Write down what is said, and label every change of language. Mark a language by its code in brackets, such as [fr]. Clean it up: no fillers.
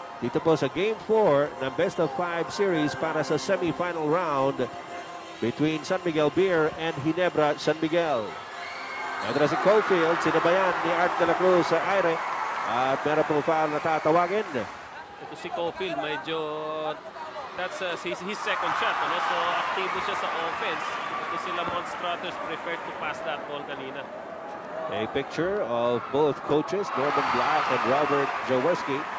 [tl] Dito po sa Game 4 ng Best of 5 series para sa semi-final round between San Miguel Beer and Ginebra San Miguel. Ito na si Cofield, sinabayan ni Art de la Cruz sa aire. At meron pong foul na tatawagin. Ito si [en] Cofield, medyo that's his second shot. [tl] So aktibo siya sa offense. Ito si [en] Lamont Struthers preferred to pass that ball [tl] kanina. [en] A picture of both coaches, Norman Black and Robert Jaworski.